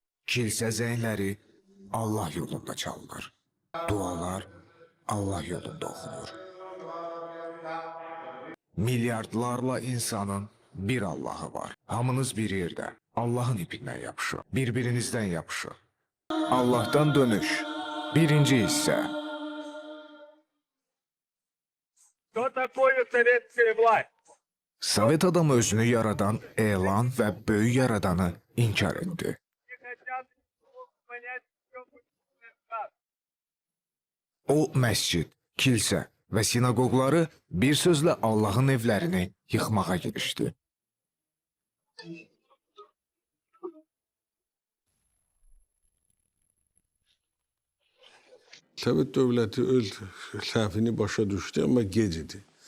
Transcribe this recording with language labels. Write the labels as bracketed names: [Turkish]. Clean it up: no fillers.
[Azerbaijani] Kilsə zəngləri Allah yolunda çalınır. Dualar Allah yolunda oxunur. Milyardlarla insanın bir Allahı var. Hamınız bir yerdə. Allahın ipindən yapışın. Bir-birinizdən yapışın. Allah'tan dönüş. Birinci hissə. [Russian] Что такое советская власть? [Azerbaijani] Sovet adamı özünü yaradan elan və böyük yaradanı inkar etdi. [Russian] Не хотят понять, в чем газ. [Azerbaijani] O məscid, kilsə və sinagogları bir sözlə Allahın evlərini yıxmağa girişdi. Sovet dövləti öz səhvini başa düşdü, amma gec idi.